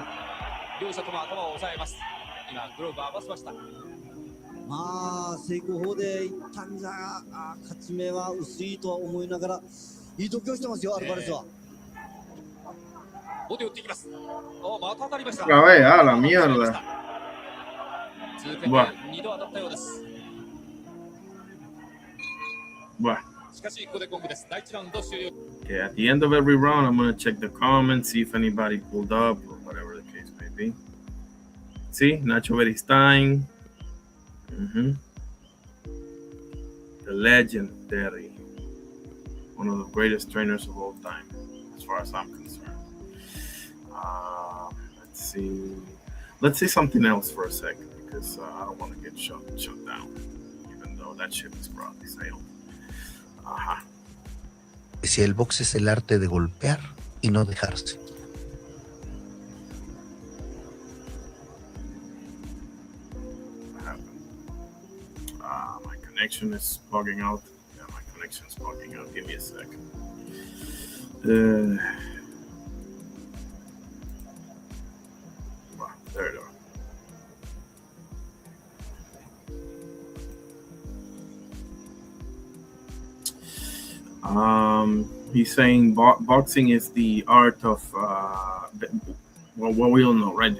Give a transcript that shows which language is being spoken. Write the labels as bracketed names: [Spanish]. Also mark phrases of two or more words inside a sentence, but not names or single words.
[Japanese] 両者とも頭を押さえます。今グローブを合わせました。まあ成功法でいったんじゃ勝ち目は薄いとは思いながらいい度胸してますよ、アルバレスは。ボディを打っていきます。また当たりました。 [Spanish] A la mierda. [Japanese] 続けて2度当たったようです。しかしここでゴングです。第1ラウンド終了。 [English] Okay, at the end of every round, I'm gonna check the comments, see if anybody pulled up or whatever the case may be. See, Nacho Beristain. The legendary, one of the greatest trainers of all time, as far as I'm concerned. Let's see something else for a second, because I don't want to get shut down, even though that ship is probably sailed. [Spanish] Si el box es el arte de golpear y no dejarse. [English] connection is bugging out. Yeah, my connection is bugging out. Give me a second. Wow, there it is. He's saying boxing is the art of well, we all know, right?